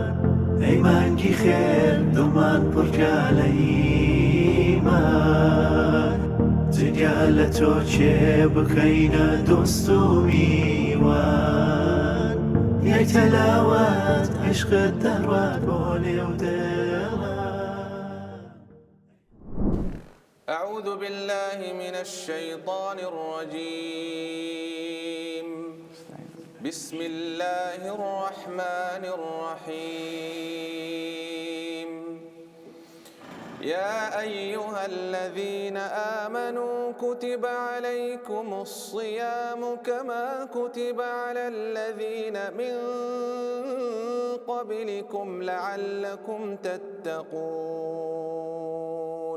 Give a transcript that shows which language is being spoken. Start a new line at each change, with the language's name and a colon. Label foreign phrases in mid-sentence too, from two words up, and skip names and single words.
Central Kurdish: ئەی مانگی خێر دڵمان پڕکە لە ئیمان، جگە لە تۆ کێ بکەینە دۆست و میوان. یەک تەلاوەت عیشقت دەڕوات بۆ نێو دڵان.
Arabic: أعوذ بالله من الشيطان الرجيم. بسم الله الرحمن الرحيم. يا أيها الذين آمنوا كتب عليكم الصيام كما كتب على الذين من قبلكم لعلكم تتقون.